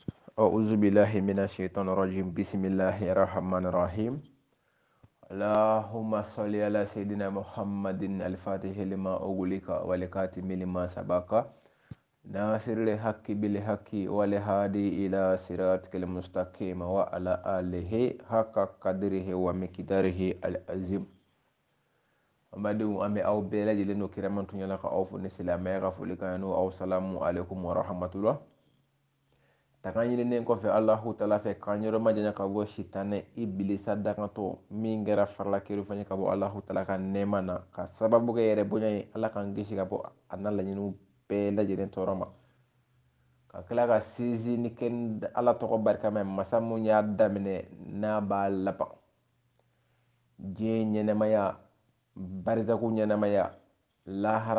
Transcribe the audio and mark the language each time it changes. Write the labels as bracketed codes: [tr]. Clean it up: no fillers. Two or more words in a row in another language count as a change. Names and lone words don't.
[ar] أعوذ بالله من الشيطان الرجيم بسم الله الرحمن الرحيم اللهم صل على سيدنا محمد الفاتح لما أغلق والكاتم لما سبق ناصر الحق بالحق والهادي إلى صراطك المستقيم وعلى آله حق قدره ومقداره العظيم [bm] amadu ame aw bela jele no kiramantu nyala ka aw fo ne silama ya fo le kanu aw [ar] السلام عليكم ورحمة الله [bm] tagaɲininen kɔfɛ [ar] الله تعالى [bm] fɛ k'an yɔrɔ majanya ka bɔ sitanɛ ibilisa dagantɔ min kɛra farala keri fɛn ka bɔ [ar] الله تعالى [bm] ka nɛɛma na ka sababu kɛ yɛrɛ bonya ye Ala k'an kisi ka bɔ a n'a laɲiniw bɛɛ lajɛlen tɔɔrɔ ma ka tila ka sinsin ni kɛ Ala tɔgɔ barikama masa mun y'a daminɛ n'a b'a laban diɲɛ ɲɛnɛmaya barisaku ɲɛnɛmaya lahara